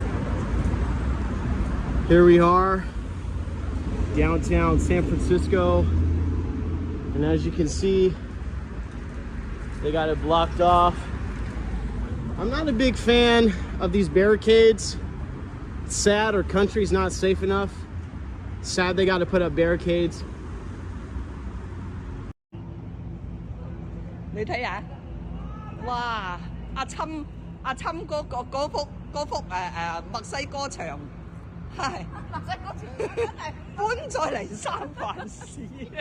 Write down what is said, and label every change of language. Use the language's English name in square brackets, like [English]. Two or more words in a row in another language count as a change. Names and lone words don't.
[English] Here we are, downtown San Francisco. And as you can see, they got it blocked off. I'm not a big fan of these barricades. It's sad our country's not safe enough. It's sad they got to put up barricades. [Cantonese] 你睇下，哇！阿侵嗰幅墨西哥牆，係搬咗嚟三藩市啊！